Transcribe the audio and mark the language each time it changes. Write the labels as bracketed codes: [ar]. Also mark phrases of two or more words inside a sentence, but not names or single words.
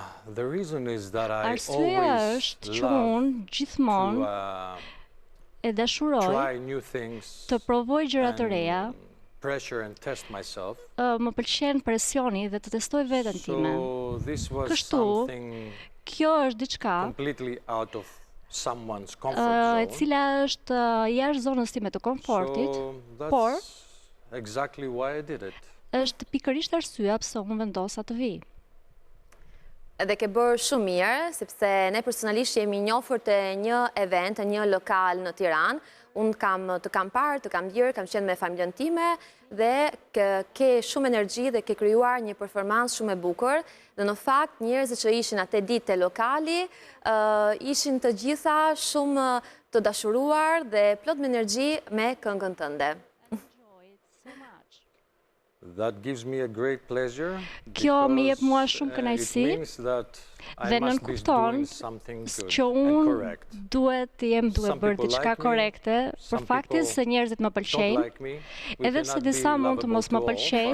[en] The reason is that I [sq] Arsyeja [en] always [sq] është që unë gjithmonë e dashuroj [en] try new things [sq] të provoj gjëra të reja. [en] Pressure and test myself. [sq] Më pëlqen presioni dhe të testoj veten time. [en] So this was [sq] Kështu, kjo është diçka [en] completely out of someone's comfort zone. [sq] E cila është jashtë zonës time të komfortit, por [en] exactly why I did it. [sq] Është pikërisht arsyeja pse unë vendosa të vi. Edhe ke bërë shumë mirë, sepse ne personalisht jemi njohur të një event, të një lokal në Tiranë. Unë të kam parë, të kam ndjerë, kam qenë me familjen time dhe ke shumë energji dhe ke krijuar një performancë shumë e bukur. Dhe në fakt njerëzit që ishin atë ditë te lokali ishin të gjitha shumë të dashuruar dhe plot me energji me këngën tënde. [en] That gives me a great pleasure. [sq] Kjo më jep mua shumë kënaqësi. Dhe nënkupton që unë duhet të jem duke bërë diçka korrekte, për faktin se njerëzit më pëlqejnë, edhe pse disa mund të mos më pëlqejnë.